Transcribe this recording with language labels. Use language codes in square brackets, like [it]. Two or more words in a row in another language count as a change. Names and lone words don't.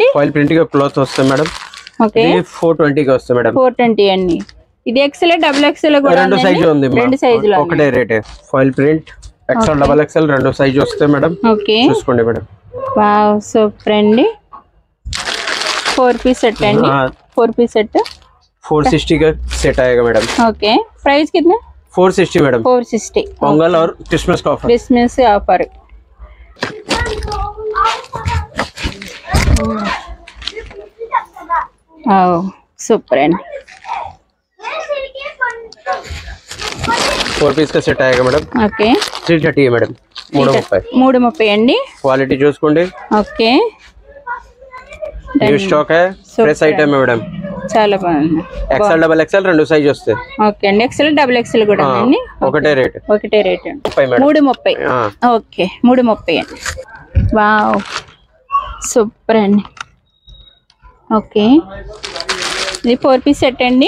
[en] foil print [te] గా క్లాత్ వస్తుంది మేడం. ఓకే, 420 కి వస్తుంది మేడం. 420 అండి. ఇది [en] XL double XL [te] కూడా రెండు సైజు ఉంది. రెండు సైజులు ఒకటే రేట్. [en] foil print XL double XL [te] రెండు సైజు వస్తాయి మేడం. ఓకే, చూసుకోండి మేడం. వావ్ సూపర్ అండి. [hi] 4 [en] piece set [hi] है 4 [en] piece set [hi] 460 का सेट आएगा मैडम. ओके, प्राइस कितना? 460 मैडम. 460 पोंगल और क्रिसमस का ऑफर. क्रिसमस से ऑफर. आओ सुपर है. 4 पीस का सेट आएगा मैडम. ओके, 330 है मैडम. [te] 330 అండి. क्वालिटी చూసుకోండి. ఓకే, [en] new stock [hi] है, [en] fresh item [hi] है मैडम. [te] చాలా బాగుంది. [en] XL double XL [te] రెండు సైజ్ వస్తాయి. ఓకే అండి, [en] XL double XL [te] కూడా అండి. ఒకటే రేట్. ఒకటే రేట్. 330. ఓకే, 330 అండి. వావ్ సూపర్ అండి. ఓకే, ఇది 4 [en] piece set [te] అండి.